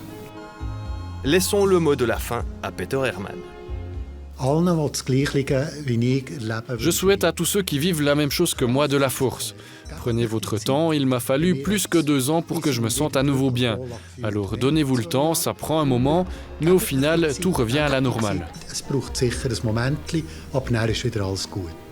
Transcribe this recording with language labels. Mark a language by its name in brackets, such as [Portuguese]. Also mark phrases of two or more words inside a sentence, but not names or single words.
[French] Laissons le mot de la fin à Peter Hermann. Je souhaite à tous ceux qui vivent la même chose que moi de la force. Prenez votre temps, il m'a fallu plus que 2 ans pour que je me sente à nouveau bien. Alors donnez-vous le temps, ça prend un moment, mais au final, tout revient à la normale. [German] Es braucht sicher ein Momentchen, aber dann ist wieder alles gut.